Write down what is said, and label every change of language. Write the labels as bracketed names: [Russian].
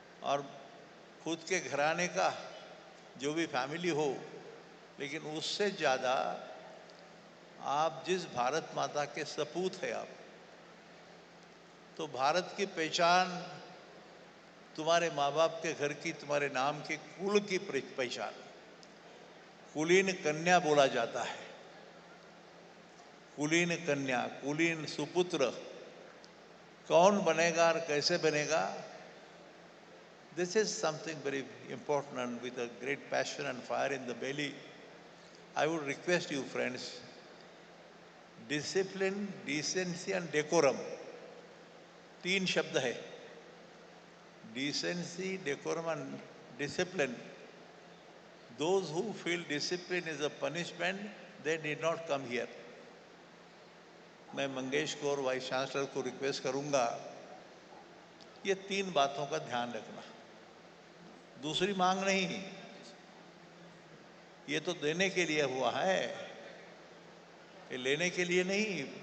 [Hindi] और खुद के घराने का जो भी फैमिली हो, लेकिन उससे ज़्यादा आप जिस भारत माता के सपूत है आप, तो भारत की पहचान तुम्हारे माँ बाप के घर की, तुम्हारे नाम के कुल की पहचान, कुलीन कन्या बोला जाता है। कुलीन कन्या, कुलीन सुपुत्र कौन बनेगा और कैसे बनेगा? [English] This is something very important, and with a great passion and fire in the belly, I would request you, friends, discipline, decency and decorum, 3 शब्द है। Decency, decorum and discipline. Those who feel discipline is a punishment, they did not come here. [Hindi] मैं मंगेश को और vice chancellor को request करूंगा, ये 3 बातों का ध्यान रखना। दूसरी मांग नहीं, ये तो देने के लिए हुआ है, ये लेने के लिए नहीं।